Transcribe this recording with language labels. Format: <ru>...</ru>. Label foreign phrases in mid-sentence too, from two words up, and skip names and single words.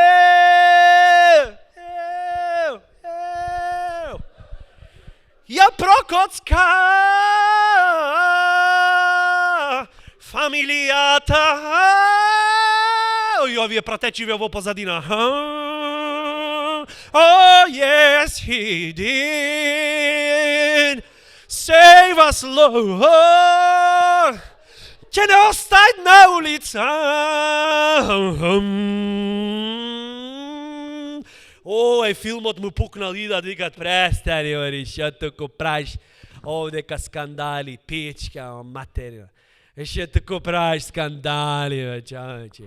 <mk>Ја Прокоцка! Фамилијата! И овие пратечиве во позадина.</mk> <en>Oh yes he did. Save us Lord.</en> <mk>Ќе не остај на улица. Ој филмот му пукнал и да викат престани, ори, што туку правиш овдека скандали, пичка, материна. Што туку правиш скандали, бе, човече.</mk>